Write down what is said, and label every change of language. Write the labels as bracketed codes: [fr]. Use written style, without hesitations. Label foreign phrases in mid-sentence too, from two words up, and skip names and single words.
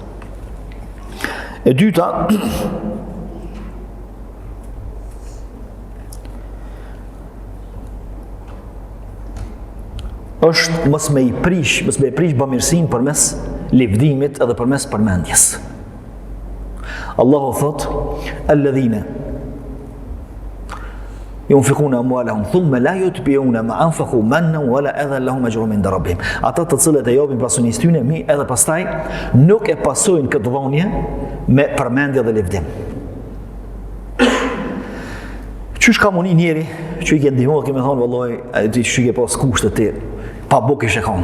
[sq] E dyta, është mos me i prish bamirësinë përmes lëvdimit edhe përmes përmendjes. Allahu thot: [ar] "الذين ينفقون أموالهم ثم لا يتبعون ما أنفقوا منا ولا أذى لهم أجر عند ربهم." [sq] Ata të cilët e japin pasunisë tyre mi edhe pastaj nuk e pasojnë këtë dhënie me përmendje dhe lëvdim. Qysh ka muni njeri që i ke ndihmuar, kemi thonë vallahi, ti që ke pas kushtet ti, pa buk ishe kanë.